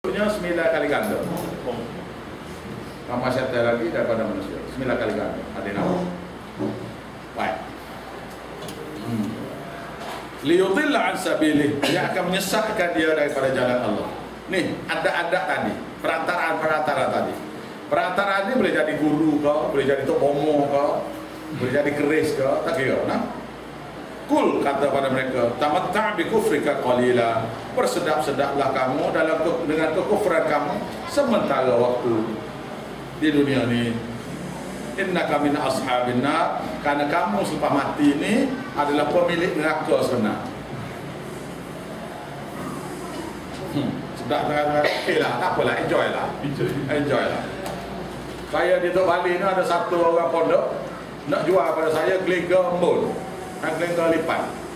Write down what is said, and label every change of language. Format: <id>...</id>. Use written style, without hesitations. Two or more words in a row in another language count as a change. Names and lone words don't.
<ms>Nya 9 kali ganda. Ramah setan lagi daripada manusia. 9 kali ganda. Ada nama. Baik.</ms> <ar>ليضل عن سبيله,</ar> <ms>dia akan menyesatkan dia daripada jalan Allah. Nih, ada tadi, perantara tadi. Perantara ini boleh jadi guru kau, boleh jadi tok bomo kau, boleh jadi keris kau, tak kira, nah. Kul kata pada mereka,</ms> <ar>تمتع بكفرك قليلا.</ar> <ms>Bersedap-sedaplah kamu dengan kekufuran kamu sementara waktu di dunia ini.</ms> <ar>إنك من أصحاب النار,</ar> <ms>karena kamu selepas mati ini adalah pemilik neraka sebenar. Sedap dengan okeylah, tak apalah, enjoy lah. Saya di Tok Bali ni ada satu orang pondok nak jual pada saya geliga embun, geliga lipan.</ms>